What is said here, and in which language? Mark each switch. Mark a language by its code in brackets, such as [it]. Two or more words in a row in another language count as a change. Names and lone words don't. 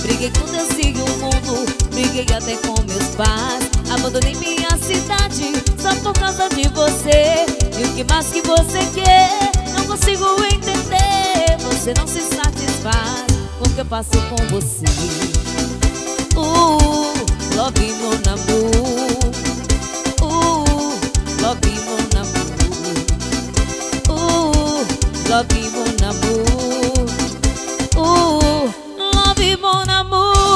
[pt] Briguei com Deus e o mundo, briguei até com meus pais, abandonei minha cidade só por causa de você. E o que mais que você quer? Não consigo entender. Você não se satisfaz com o que eu faço com você. [fr] Love mon amour. Love mon amour. Love mon amour. Love mon amour.